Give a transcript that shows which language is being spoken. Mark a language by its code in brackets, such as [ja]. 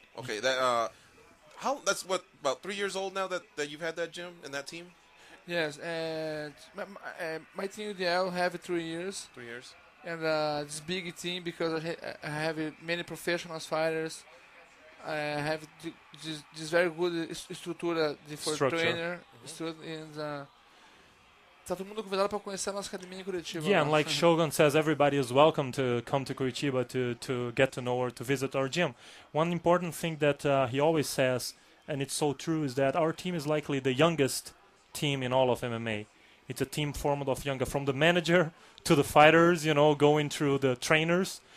[en] Okay, that's what, about 3 years old now that you've had that gym and that team? Yes, and my team UDL have 3 years. 3 years. And this big team because I have many professional fighters. I have this very good [pt] estrutura [en] for trainer. [pt] And tá todo mundo convidado para conhecer a nossa academia em Curitiba. [en] Yeah, and like Shogun says, everybody is welcome to come to Curitiba to get to know or to visit our gym. One important thing that he always says, and it's so true, is that our team is likely the youngest team in all of MMA. It's a team formed of younger, from the manager to the fighters, you know, going through the trainers.